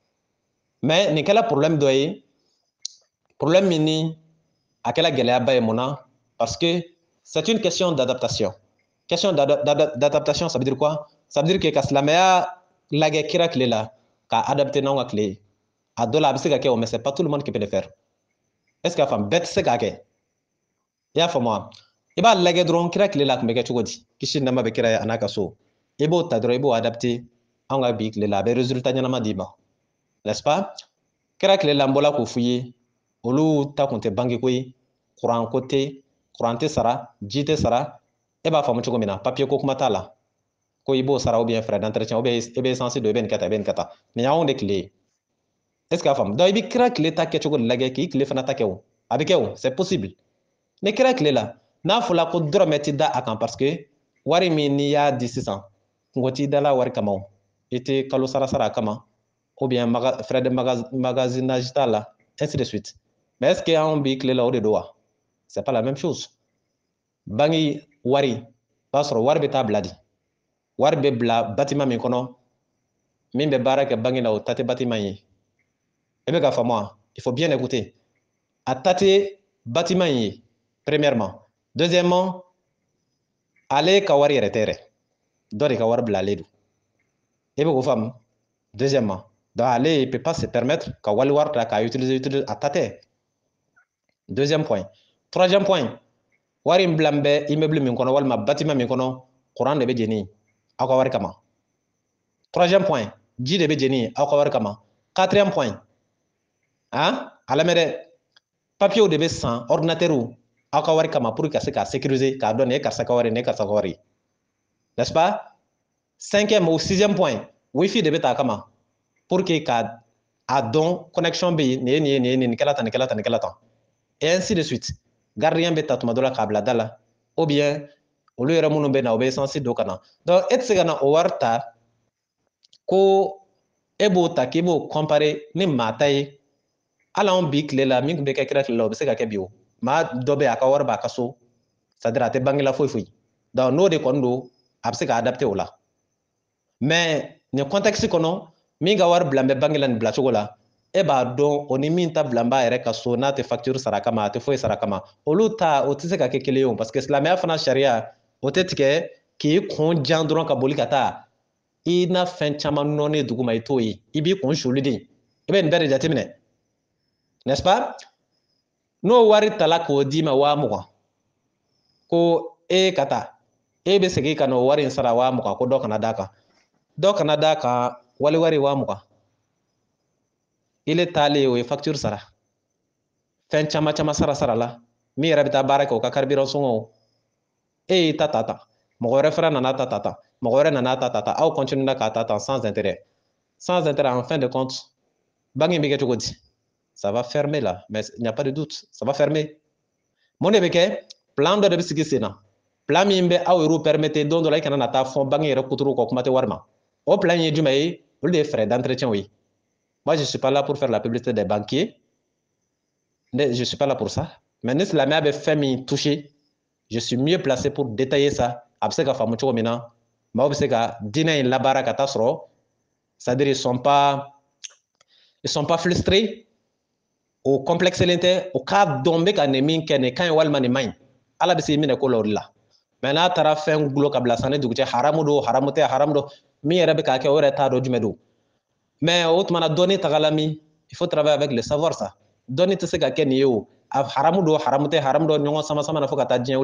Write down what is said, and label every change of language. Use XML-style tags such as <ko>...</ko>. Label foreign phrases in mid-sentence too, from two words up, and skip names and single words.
<bm>mais nin kɛla problème dɔ ye problème min ni a kɛla gɛlɛyaba ye mun na</bm> <fr>parce que c'est une question d'adaptation question d'adaptation ça veut dire quoi ça veut dire que</fr> <bm>ka silamɛya lajɛ kira tile la ka adapter n'anw ka tile ye a dɔ la a bɛ se ka kɛ o</bm> <fr>mais c'est pas tout le monde qui peut le faire est ce que</fr> <bm>a faamu bɛɛ tɛ se k'a kɛ i y'a faamu wa i b'a lajɛ dɔrɔn kira tile la a tun bɛ kɛ cogo di kisi ni nɛɛma bɛ kira ye a n'a ka so i b'o ta dɔrɔn i b'o adapter anw ka bi tile la a bɛ résultat ɲɛnama d'i ma</bm> <fr>n'est-ce pas</fr> <bm>kira tile la n bɔla k'o f'i ye olu ta kun tɛ banque ko ye courant ko tɛ courant tɛ sara ji tɛ sara e b'a faamu cogo min na papier ko kuma t'a la ko i b'o sara</bm> <fr>ou bien frais d'entretien ou bien</fr> <bm>i bɛ essence don i bɛ nin kɛ tan i bɛ nin kɛ tan nin y'anw de tile ye</bm> <fr>est ce que</fr> <bm>a faamu donc i bɛ kira tile ta kɛcogo de lajɛ k'i tile fana ta kɛ o a bɛ kɛ o</bm> <fr>c'est possible</fr> <bm>ni kira tile la n'a fɔla ko dɔrɔmɛ tɛ da a kan parce que wari min n'i y'a di sisan kungo t'i dala wari kama o i tɛ kalo sara sara a kama</bm> <fr>ou bien frais de magasinage</fr> <bm>t'a la</bm> <fr>ainsi de suite mais est ce que</fr> <bm>anw bi tile la o de don wa</bm> <fr>c'est pas la même chose</fr> <bm>bangi wari b'a sɔrɔ wari bɛ taa bila di wari bɛ bila bâtiment min kɔnɔ min bɛ baara kɛ bangi la o ta tɛ bâtiment ye i bɛ ka faamu wa</bm> <fr>il faut bien écouter</fr> <bm>a ta tɛ bâtiment ye</bm> <fr>premièrement deuxièmement</fr> <bm>ale ka wari yɛrɛ tɛ yɛrɛ dɔ de ka wari bilalen don i bɛ k'o faamu deuxièmement donc ale</bm> <fr>il peut pas se permettre</fr> <bm>ka wali wari ta k'a utiliser a ta tɛ</bm> <fr>deuxième point troisième point</fr> <bm>wari in bila n bɛ immeuble min kɔnɔ walima bâtiment min kɔnɔ courant de bɛ jeni aw ka wari kama</bm> <fr>troisième point</fr> <bm>ji de bɛ jeni aw ka wari kama</bm> <fr>quatrième point</fr> <bm>a lamɛn dɛ papiyew de bɛ san ordinateur aw ka wari kama pour ka se k'a sécuriser k'a dɔn nin ye karisa ka wari nin ye karisa ka wari</bm> <fr>n'est-ce pas cinquième ou sixième point</fr> <bm>wifi de bɛ ta kama</bm> <fr>pour que</fr> <bm>ka a dɔn connexion bɛ yen nin ye nin ye nin ye nin kɛla tan nin kɛla tan nin kɛla tan</bm> <fr>et ainsi de suite</fr> <bm>gardien bɛ ta tuma dɔ la k'a bila da la</bm> <fr>ou bien</fr> <bm>olu yɛrɛ minnu bɛ na u bɛ essence don ka na donc e tɛ se ka na o wari ta ko e b'o ta k'i b'o comparer ni maa ta ye hali anw bi tile la min tun bɛ kɛ kira tile la o bɛ se ka kɛ bi o maa dɔ bɛ yen a ka wari b'a ka so</bm> <fr>c'est à dire</fr> <bm>a tɛ bange la foyi foyi donc n'o de kɔni don a bɛ se ka adapter o la mais nin contexte kɔnɔ min ka wari bila n bɛ bange la nin bilacogo la e b'a dɔn o ni min ta bila n b'a yɛrɛ ka so n'a tɛ facture sara kama a tɛ foyi sara kama olu ta o tɛ se ka kɛ kelen ye o parce que silamɛya fana sariya o tɛ tigɛ k'i kun jan dɔrɔn ka boli ka taa i na fɛn caman nɔɔni dugu ma i t'o ye i b'i kun suli de i bɛ nin bɛɛ de jateminɛ</bm> <fr>n'est-ce pas</fr> <bm>n'o wari tala k'o d'i ma 20,000 ko e ka taa e bɛ segin ka n'o wari in sara 20,000 ko dɔ kana d'a kan dɔ kana d'a kan wali wari 20,000 ile taalen o ye facture sara fɛn caman caman sara la min yɛrɛ bɛ taa baara kɛ o ka carburant sɔngɔ e y'i ta ta tan mɔgɔ wɛrɛ fana nana ta ta tan mɔgɔ wɛrɛ nana ta ta tan aw continue na k'a ta tan</bm> <fr>sans intérêt en fin de compte</fr> <bm>banque in bɛ kɛ cogo di</bm> <fr>ça va fermer là mais il n'y a pas de doute ça va fermer</fr> <bm>mun de bɛ kɛ plan dɔ de bɛ sigi sen na plan min bɛ aw yɛrɛw permettre don dɔ la i kana na taa fɔn banque yɛrɛ kuturu kɔ kuma tɛ wari ma o plan ye jumɛn ye olu de ye</bm> <fr>frais d'entretien</fr> <bm>ye</bm> <fr>moi je suis pas là pour faire la publicité des banquiers je suis pas là pour ça</fr> <bm>mais ni silamɛya bɛ fɛn min toucher</bm> <fr>je suis mieux placé pour détailler ça</fr> <bm>a bɛ se ka faamu cogo min na maaw bɛ se ka diinɛ in labaara ka taa sɔrɔ</bm> <fr>c'est-à-dire ils sont pas frustrés</fr> <bm>o complexelen tɛ o k'a dɔn n bɛ ka nin min kɛ nin ka ɲi walima nin man ɲi ala bɛ se minɛ ko la o de la mais n'a taara fɛn gulo ka bila sanni dugu cɛ haramu don haramu tɛ haramu don min yɛrɛ bɛ k'a kɛ o yɛrɛ t'a dɔn jumɛn don mais o tuma na dɔnni tagala min</bm> <fr>il faut travailler avec le savoir ça</fr> <bm>dɔnni tɛ se ka kɛ nin ye o a haramu don haramu tɛ haramu dɔn ɲɔgɔn sama sama na fo ka taa diɲɛ</bm>